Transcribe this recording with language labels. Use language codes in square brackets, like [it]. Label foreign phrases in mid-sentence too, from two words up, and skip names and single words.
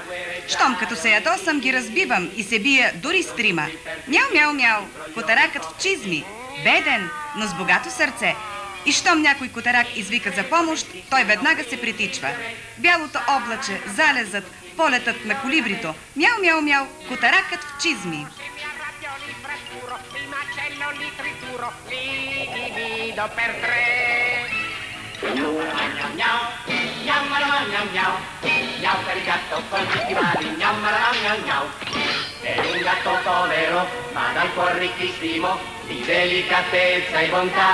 [bg] Щом като се ядосам, ги разбивам и се бия дори с трима. Мяу, мяу, мяу. Котаракът в чизми. Беден, но с богато сърце. И щом някой котарак извика за помощ, той веднага се притичва. Бялото облаче, залезът, полетът на колибрито. Мяу, мяу, мяу. Котаракът в чизми. [it] È un gatto povero, ma dal cuor ricchissimo di delicatezza e bontà.